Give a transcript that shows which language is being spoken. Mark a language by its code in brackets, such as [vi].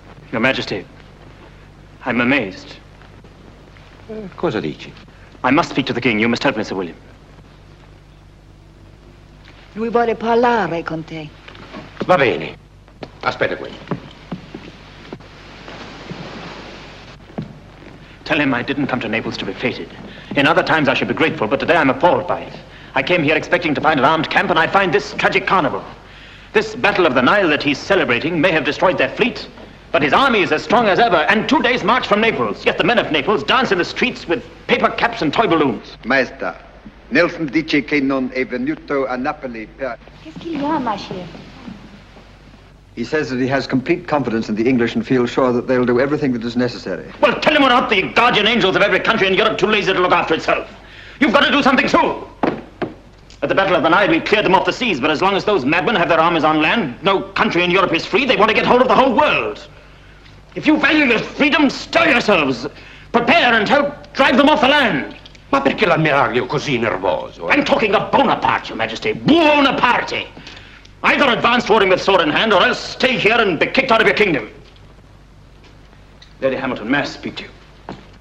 [en] Your Majesty, I'm amazed. [it] Cosa dici? [en] I must speak to the King. You must help me, Sir William. [it] Lui vuole parlare con te. Va bene. Aspetta qui. [en] Tell him I didn't come to Naples to be feted. In other times I should be grateful, but today I'm appalled by it. I came here expecting to find an armed camp, and I find this tragic carnival. This Battle of the Nile that he's celebrating may have destroyed their fleet, but his army is as strong as ever, and 2 days' march from Naples. Yet the men of Naples dance in the streets with paper caps and toy balloons. [it] Maestà, Nelson dice che non è venuto a Napoli per... [fr] Qu'est-ce qu'il y a, ma chère? [en] He says that he has complete confidence in the English and feels sure that they'll do everything that is necessary. Well, tell him we're not the guardian angels of every country in Europe too lazy to look after itself. You've got to do something too. At the Battle of the Nile, we cleared them off the seas, but as long as those madmen have their armies on land, no country in Europe is free. They want to get hold of the whole world. If you value your freedom, stir yourselves. Prepare and help drive them off the land. [it] Ma perché l'ammiraglio così nervoso? [en] I'm talking of Bonaparte, Your Majesty. Bonaparte. Either advance toward him with sword in hand, or else stay here and be kicked out of your kingdom. Lady Hamilton, may I speak to you?